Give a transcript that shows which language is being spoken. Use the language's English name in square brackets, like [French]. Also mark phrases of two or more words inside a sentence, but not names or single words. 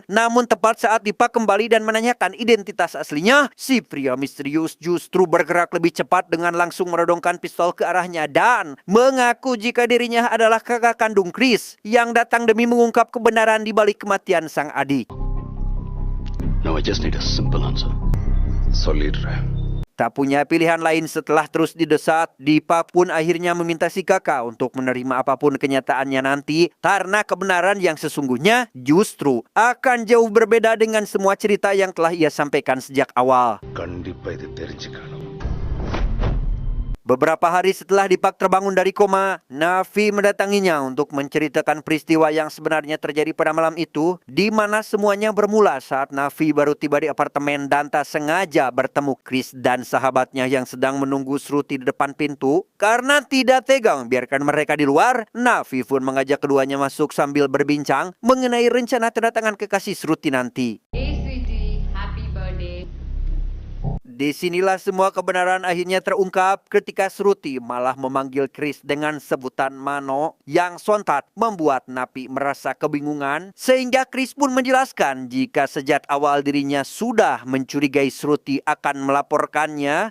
[Indonesian] Namun tepat saat Dipak kembali dan menanyakan identitas aslinya, si pria misterius justru bergerak lebih cepat dengan langsung merodongkan pistol ke arahnya dan mengaku jika dirinya adalah kakak kandung Chris yang datang demi mengungkap kebenaran di balik kematian sang adik. [English] Now I just need a simple answer. [Tamil] சொல்லிடுறேன். [Indonesian] Tak punya pilihan lain setelah terus didesak, Dipak pun akhirnya meminta si kakak untuk menerima apapun kenyataannya nanti karena kebenaran yang sesungguhnya justru akan jauh berbeda dengan semua cerita yang telah ia sampaikan sejak awal. [Tamil] கண்டிப்பா இது தெரிஞ்சுக்கணும். [Indonesian] Beberapa hari setelah Dipak terbangun dari koma, Nafi mendatanginya untuk menceritakan peristiwa yang sebenarnya terjadi pada malam itu, di mana semuanya bermula saat Nafi baru tiba di apartemen dan tak sengaja bertemu Chris dan sahabatnya yang sedang menunggu Shruti di depan pintu. Karena tidak tega membiarkan mereka di luar, Nafi pun mengajak keduanya masuk sambil berbincang mengenai rencana kedatangan kekasih Shruti nanti. [English] Hey sweetie, happy birthday. [Indonesian] Disinilah semua kebenaran akhirnya terungkap ketika Shruti malah memanggil Chris dengan sebutan Mano yang sontak membuat Nafi merasa kebingungan sehingga Chris pun menjelaskan jika sejak awal dirinya sudah mencurigai Shruti akan melaporkannya.